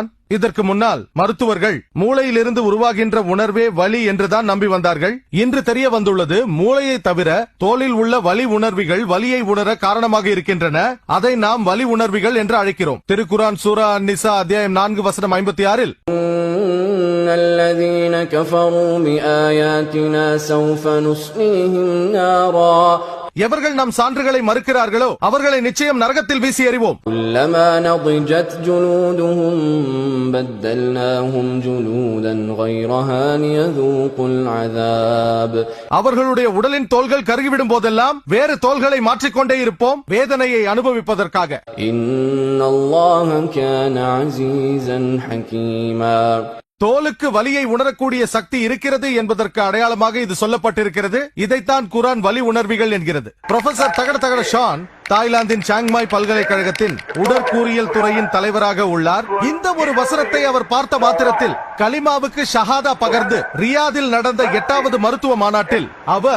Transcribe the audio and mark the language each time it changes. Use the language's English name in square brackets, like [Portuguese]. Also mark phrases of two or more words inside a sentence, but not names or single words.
[Tamil] இதற்கு முன்னால் மருத்துவர்கள் மூளையிலிருந்து உருவாகின்ற உணர்வே வலி என்றுதான் நம்பி வந்தார்கள். இன்று தெரிய வந்துள்ளது, மூளையை தவிர தோலில் உள்ள வலி உணர்விகள் வலியை உணர காரணமாக இருக்கின்றன. அதை நாம் வலி உணர்விகள் என்று அழைக்கிறோம். திருக்குரான் சூரா அன்-நிசா அத்தியாயம் 4 வசனம் 56 [Arabic] الذين كفروا بآياتنا سوف نصليهم نارا [Tamil] எவர்கள் நம் சான்றுகளை மறுக்கிறார்களோ அவர்களை நிச்சயம் நரகத்தில் வீசி எறிவோம். [Arabic] كلما نضجت جلودهم بدلناهم جلودا غيرها ليذوقوا العذاب [Tamil] அவர்களுடைய உடலின் தோல்கள் கருகிவிடும் போதெல்லாம் வேறு தோல்களை மாற்றிக்கொண்டே இருப்போம், வேதனையை அனுபவிப்பதற்காக. [Arabic] إن الله كان عزيزا حكيما [Tamil] தோலுக்கு வலியை உணரக்கூடிய சக்தி இருக்கிறது என்பதற்கு அடையாளமாக இது சொல்லப்பட்டிருக்கிறது. இதைத்தான் குரான் வலி உணர்விகள் என்கிறது. புரொஃபசர் தகட ஷான் தாய்லாந்தின் சாங்மாய் பல்கலைக்கழகத்தின் உடற்கூறியல் துறையின் தலைவராக உள்ளார். இந்த ஒரு வசனத்தை அவர் பார்த்த மாத்திரத்தில் கலிமாவுக்கு ஷஹாதா பகர்ந்து ரியாதில் நடந்த 8வது மருத்துவ மாநாட்டில் அவர்